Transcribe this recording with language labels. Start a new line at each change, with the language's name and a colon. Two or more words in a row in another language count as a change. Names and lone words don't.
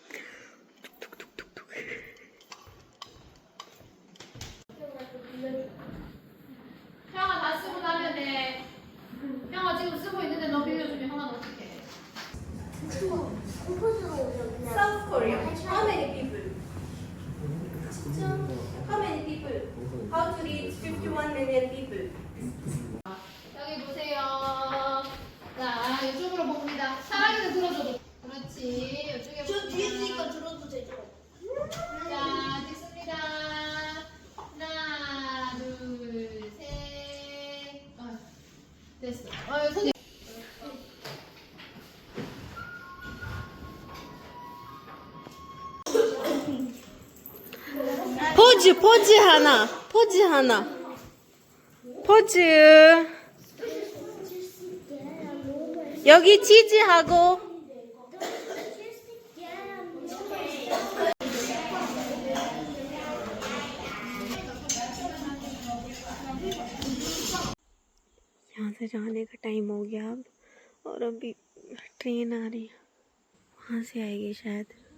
Korean: 형아 다 쓰고 나면은 형아 지금 쓰고 있는데 너 빌려주면 형아 어떡해?
English: South Korea. How many people? How many people? How to reach 51 million people?
Korean: 여기 보세요. 자 이쪽으로 봅니다. 사랑이는 들어줘도. 그렇지. 이쪽에 저 뒤에 봅니다. 있으니까 들어도 되죠? 자 찍습니다. 하나 둘 셋. 됐어. 선생님. 포즈 하나. 포즈. 여기 치즈하고.
Hindi: यहाँ से जाने का टाइम हो गया अब, और अभी ट्रेन आ रही है, वहाँ से आएगी शायद।